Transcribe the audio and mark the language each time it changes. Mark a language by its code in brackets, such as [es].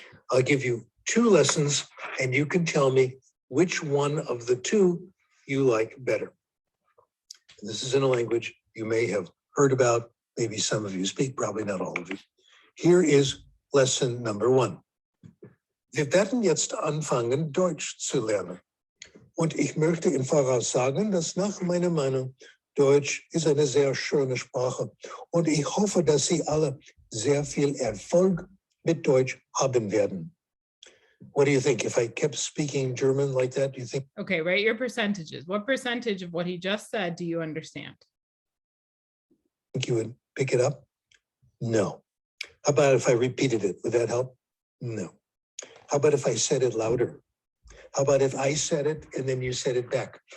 [en] I'll give you 2 lessons, and you can tell me which one of the 2 you like better. And this is in a language you may have heard about. Maybe some of you speak, probably not all of you. Here is lesson number 1. [de] Wir werden jetzt anfangen, Deutsch zu lernen. Und ich möchte im Voraus sagen, dass nach meiner Meinung Deutsch ist eine sehr schöne Sprache. Und ich hoffe, dass Sie alle sehr viel Erfolg mit Deutsch haben werden. [en] What do you think? If I kept speaking German like that, do you think? Okay, write your percentages. What percentage of what he just said do you understand? Think you would pick it up? No. How about if I repeated it? Would that help? No. How about if I said it louder? How about if I said it and then you said it back?